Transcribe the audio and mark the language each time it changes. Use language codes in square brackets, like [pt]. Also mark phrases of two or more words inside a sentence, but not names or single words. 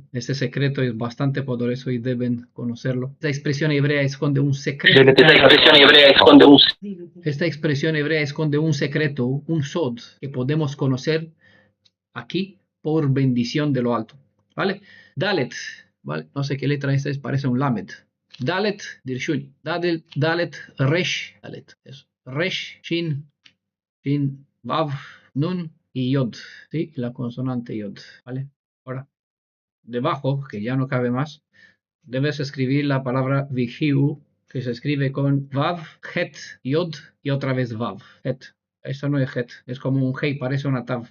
[es] Este secreto es bastante poderoso y deben conocerlo. Esta expresión hebrea esconde un secreto. Esta expresión hebrea esconde un secreto, un sod, que podemos conocer aquí por bendición de lo alto, ¿vale? Dalet, ¿vale? No sé qué letra esta es, parece un lamed. Dalet, Dirshuni. Dalet, Resh, Dalet. Eso. Resh, Shin, Vav, Nun y Yod. ¿Sí? La consonante Yod. ¿Vale? Ahora, debajo, que ya no cabe más, debes escribir la palabra Vihiu, que se escribe con Vav, Het, Yod y otra vez Vav. Het. Esto no es Het, es como un Hei, parece una Tav.